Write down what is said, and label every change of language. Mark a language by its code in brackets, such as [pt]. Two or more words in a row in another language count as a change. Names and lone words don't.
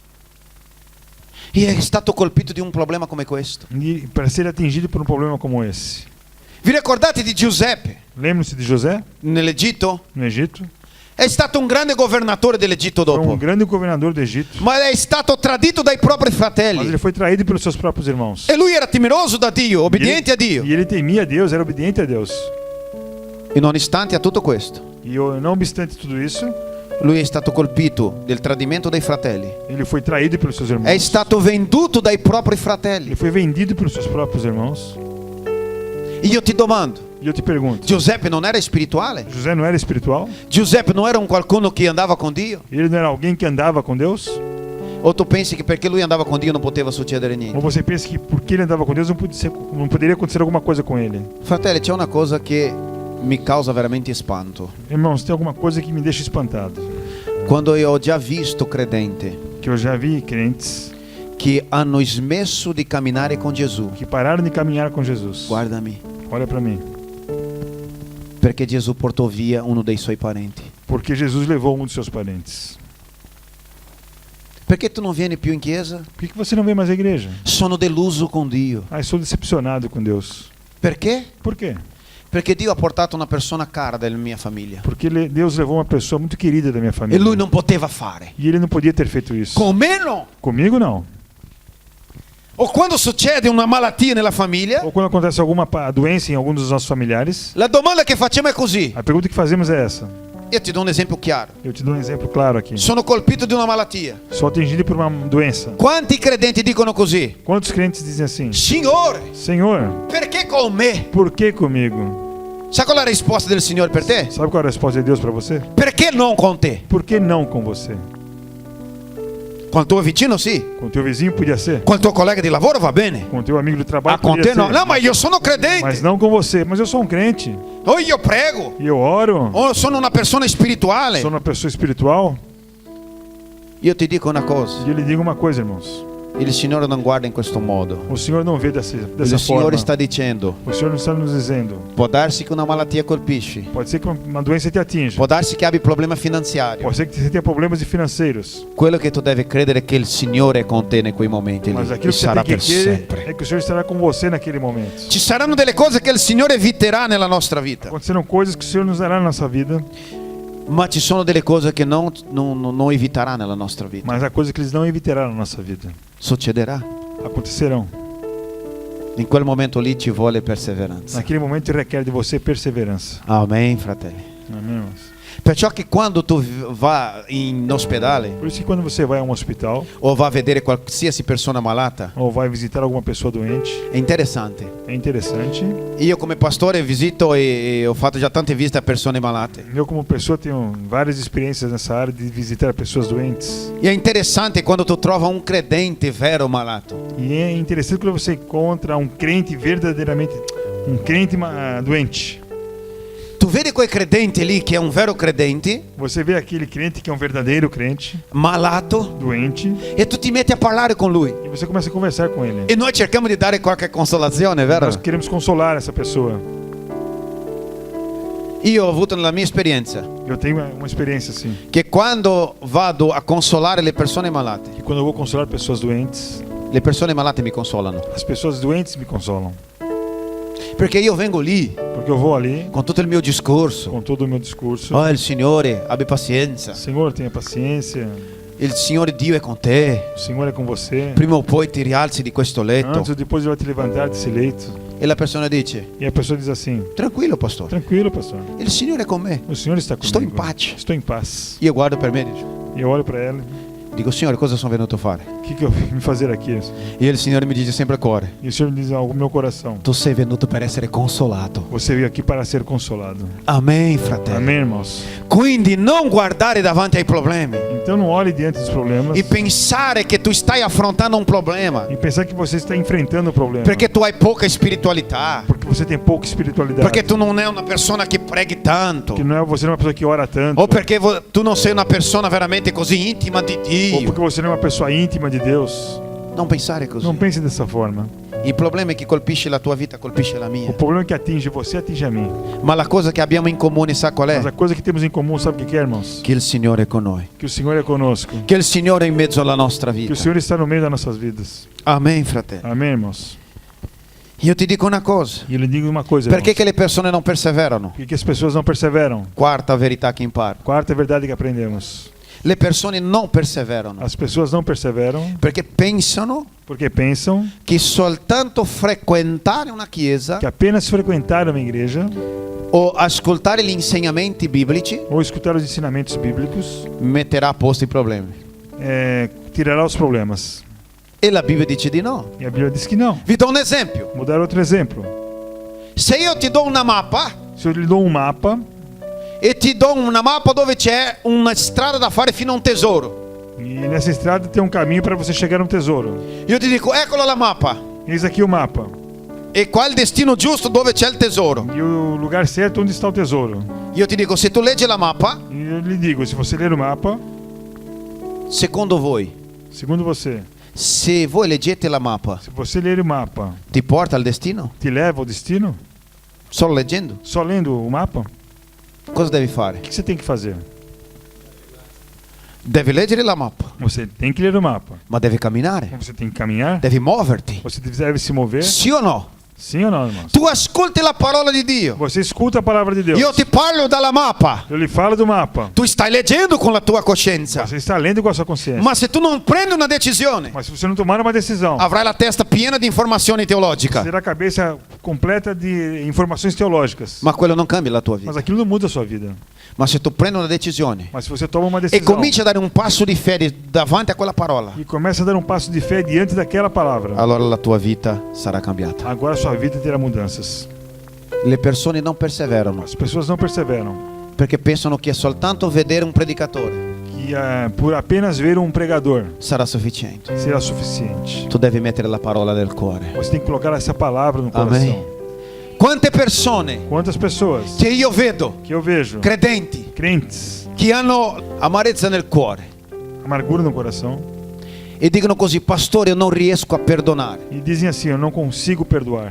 [it] E è stato colpito di un problema come questo. [pt] E para ser atingido por um problema como esse. [it] Vi ricordate di Giuseppe [pt] Lembram-se de José, [it] nell'Egitto? [pt] no Egito? [it] È stato un grande governatore dell'Egitto [pt] Foi [it] dopo, [pt] um grande governador do Egito. [it] ma è stato tradito dai propri [pt] Mas [it] fratelli. [pt] ele foi traído pelos seus próprios irmãos. [it] E lui era temeroso da Dio, obbediente a Dio. [pt] E ele temia a Deus, era obediente a Deus. [it] E nonostante a tutto questo, [pt] E não obstante tudo isso, [it] lui è stato colpito del tradimento dei fratelli. [pt] ele foi traído pelos seus irmãos. [it] È stato venduto dai propri [pt] Ele [it] fratelli. [pt] foi vendido pelos seus próprios irmãos. [it] E io ti domando, [pt] E eu te pergunto, [it] Giuseppe non era spirituale? [pt] José não era espiritual? [it] Giuseppe non era un qualcuno che andava con Dio? [pt] Ele não era alguém que andava com Deus? [it] O tu pensi che perché lui andava con Dio non poteva succedere [pt] Ou [it] niente? [pt] você pensa que porque ele andava com Deus não poderia acontecer alguma coisa com ele? [it] Fratelli, c'è una cosa che mi causa veramente espanto. [pt] Irmãos, tem alguma coisa que me deixa espantado. [it] Quando io ho già visto credenti [pt] Que eu já vi crentes [it] che hanno smesso di camminare con Gesù. [pt] que pararam de caminhar com Jesus. [it] Guardami, [pt] Olha para mim. [it] perché Gesù portò via uno dei suoi parenti. [pt] Porque Jesus levou um dos seus parentes. [it] Perché tu non vieni più in chiesa? [pt] Por que você não vem mais à igreja? [it] Sono deluso con Dio. [pt] Ah, eu sou decepcionado com Deus. [it] Perché? [pt] Por quê? [it] Perché Dio ha portato una persona cara della mia famiglia [pt] Porque Deus levou uma pessoa muito querida da minha [it] e [pt] família. [it] lui non poteva fare. [pt] E ele não podia ter feito isso. [it] Con me no. [pt] Comigo não. [it] O quando succede una malattia nella famiglia, [pt] Ou quando acontece alguma doença em algum dos nossos familiares, [it] la domanda che facciamo è così. [pt] a pergunta que fazemos é essa. [it] Io ti do un esempio chiaro. [pt] Eu te dou um exemplo claro aqui. [it] Sono colpito di una malattia. [pt] Sou atingido por uma doença. [it] Quanti credenti dicono così? [pt] Quantos crentes dizem assim? [it] Signore, [pt] Senhor, [it] perché con me? [pt] por que comigo? [it] Sai qual è la risposta del Signore per te? [pt] Sabe qual é a resposta de Deus para você? [it] Perché non con te? [pt] Por que não com você? [it] Con il tuo vicino sì, [pt] Com o teu vizinho podia ser. [it] con il tuo collega di lavoro va bene. [pt] Com o teu amigo do trabalho [it] Ah, con [pt] podia [it] te no. [pt] ser. [it] No, ma io sono [pt] Mas [it] credente. [pt] não com você. Mas eu sou um crente. [it] O io prego. [pt] E eu oro. [it] O sono una persona spirituale. [pt] Sou uma pessoa espiritual. [it] Io ti dico una cosa. [pt] E eu lhe digo uma coisa, irmãos. [it] Il Signore non guarda in questo modo. [pt] O Senhor não vê dessa [it] Il Signore [pt] forma. [it] sta dicendo: [pt] O Senhor não está nos dizendo. [it] può darsi che una malattia colpisci, [pt] Pode ser que uma doença te atinja. [it] può darsi che abbi problema finanziario. [pt] Pode ser que você tenha problemas financeiros. [it] Quello che tu devi credere è che il Signore è con te in quei momenti lì [pt] Mas [it] e [pt] aquilo que você [it] sarà [pt] tem [it] per [pt] que crer [it] sempre. [pt] é que o Senhor estará com você naquele momento. [it] Ci saranno delle cose che il Signore eviterà nella nostra vita, [pt] Acontecerão coisas que o Senhor nos dará na nossa vida, [it] ma ci sono delle cose che non eviterà nella nostra vita. [pt] mas há coisas que eles não evitarão na nossa vida. [it] Succederà. [pt] Acontecerão. [it] In quel momento lì ci vuole perseveranza. [pt] Naquele momento requer de você perseverança. [it] Amen, fratelli. [pt] Amém, irmãos? [it] Perciò che quando tu vai in ospedale [pt] Por isso que quando você vai a um hospital [it] o va a vedere qualsiasi persona malata, [pt] ou vai visitar alguma pessoa doente, [it] è interessante. [pt] é interessante. [it] Io come pastore visito e ho fatto già tante visite a persone malate. [pt] Eu como pessoa tenho várias experiências nessa área de visitar pessoas doentes. [it] E è interessante quando tu trova un credente vero malato. [pt] E é interessante quando você encontra um crente verdadeiramente, um crente doente. [it] Tu vedi quei credenti lì che è un vero credente, [pt] Você vê aquele crente que é um verdadeiro crente, [it] malato, [pt] doente, [it] e tu ti metti a parlare con lui. [pt] e você começa a conversar com ele. [it] E noi cerchiamo di dare qualche consolazione, vero? [pt] Nós queremos consolar essa pessoa. [it] Io ho avuto nella mia esperienza [pt] Eu tenho uma experiência assim, [it] che quando vado a consolare le persone malate, [pt] que quando eu vou consolar pessoas doentes, [it] le persone malate mi consolano. [pt] as pessoas doentes me consolam. [it] Perché io vengo lì [pt] Porque eu vou ali [it] con tutto il mio discorso. [pt] com todo o meu discurso. [it] Oh, il Signore, abbi pazienza. [pt] Senhor, tenha paciência. [it] Il Signore Dio è con te. [pt] O Senhor é com você. [it] Prima o poi ti rialzi di questo letto. [pt] Antes ou depois ele vai te levantar desse leito. [it] E la persona dice: [pt] E a pessoa diz assim: [it] tranquillo, pastore. [pt] tranquilo, pastor. [it] Il Signore è con me. [pt] O Senhor está comigo. [it] Estou in pace. [pt] Estou em paz. [it] Io guardo per me e dico: [pt] E eu olho para ela. [it] dico, Signore, cosa sono venuto a fare? [pt] O que eu vim fazer aqui? [it] E il Signore mi dice sempre a cuore: [pt] E o Senhor me diz algo no meu coração. [it] tu sei venuto per essere consolato. [pt] Você veio aqui para ser consolado. [it] Amen, fratello. [pt] Amém, irmãos? [it] Quindi non guardare davanti ai problemi [pt] Então não olhe diante dos problemas [it] e pensare che tu stai affrontando un problema [pt] e pensar que você está enfrentando o problema. [it] perché tu hai poca spiritualità, [pt] Porque você tem pouca espiritualidade. [it] perché tu non sei una persona che preghi tanto, [pt] Que você não é uma pessoa que ora tanto. [it] o perché tu non sei una persona veramente così intima di [pt] Ou [it] Dio. [pt] porque você não é uma pessoa íntima de Deus. [it] Non pensare così. [pt] Não pense dessa forma. [it] Il problema è che colpisce la tua vita, colpisce la [pt] O [it] mia. [pt] problema é que atinge você, atinge a mim. [it] Ma la cosa che abbiamo in comune, sa qual [pt] Mas a [it] è? [pt] coisa que temos em comum, sabe o que é, irmãos? [it] Che il Signore è con noi. [pt] Que o Senhor é conosco. [it] Che il Signore è in mezzo alla nostra [pt] Que [it] vita. [pt] o Senhor está no meio das nossas vidas. [it] Amen, fratello. [pt] Amém, irmãos? [it] Io ti dico una cosa. [pt] E eu lhe digo uma coisa, [it] Perché [pt] irmãos. [it] che le persone non perseverano? [pt] Por que as pessoas não perseveram? [it] Quarta verità che imparo. [pt] Quarta verdade que aprendemos. [it] Le persone non perseverano [pt] As pessoas não perseveram [it] perché pensano [pt] porque pensam [it] che soltanto frequentare una chiesa [pt] que apenas frequentar uma igreja [it] o ascoltare gli insegnamenti biblici [pt] ou escutar os ensinamentos bíblicos [it] metterà a posto i problemi. [pt] tirará os problemas. [it] E la Bibbia dice di no. [pt] E a Bíblia diz que não. [it] Vi do un esempio. [pt] Vou dar outro exemplo. [it] Se io ti do una mappa [pt] Se eu lhe dou um mapa [it] e ti do una mappa dove c'è una strada da fare fino a un tesoro, [pt] e nessa estrada tem um caminho para você chegar a um tesouro. [it] io ti dico eccola la mappa [pt] Eis aqui o mapa. [it] e qua è il destino giusto dove c'è il tesoro. [pt] E o lugar certo onde está o tesouro. [it] Io ti dico se tu leggi la mappa, [pt] E eu lhe digo, se você ler o mapa, [it] secondo voi, [pt] segundo você, [it] se voi leggete la mappa, [pt] se você ler o mapa, [it] ti porta al destino? [pt] te leva ao destino? [it] Solo leggendo? [pt] Só lendo o mapa? O [it] Cosa devi fare? [pt] que você tem que fazer? [it] Devi leggere la mappa, [pt] Você tem que ler o mapa. [it] ma devi camminare, [pt] Você tem que caminhar. [it] devi muoverti. [pt] Você deve se mover. [it] Sì o no? [pt] Sim ou não, irmãos? [it] Tu ascolti la parola di Dio. [pt] Você escuta a palavra de Deus. [it] Io ti parlo dalla mappa. [pt] Eu lhe falo do mapa. [it] Tu stai leggendo con la tua coscienza. [pt] Você está lendo com a sua consciência. [it] Ma se tu non prendi una decisione, [pt] Mas se você não tomar uma decisão, [it] avrai la testa piena di informazioni teologiche. [pt] terá a cabeça completa de informações teológicas. [it] Ma quello non cambia la tua [pt] Mas [it] vita. [pt] aquilo não muda a sua vida. [it] Ma se tu prendi una decisione [pt] Mas se você toma uma [it] e [pt] decisão [it] cominci a dare un passo di fede davanti a quella parola, [pt] e começa a dar um passo de fé diante daquela palavra, [it] allora la tua vita sarà cambiata. [pt] agora a sua vida terá mudanças. [it] Le persone non perseverano [pt] As pessoas não perseveram. [it] perché pensano che soltanto vedere un predicatore [pt] Que por apenas ver um pregador [it] sarà sufficiente. [pt] será suficiente. [it] Tu devi mettere la parola nel cuore. [pt] Você tem que colocar essa palavra no Amém. coração. [it] Quante persone [pt] Quantas pessoas [it] che io vedo, [pt] que eu vejo, [it] credenti, [pt] crentes, [it] che hanno amarezza nel cuore [pt] amargura no coração, [it] e dicono così: pastore, io non riesco a perdonare. [pt] e dizem assim: eu não consigo perdoar.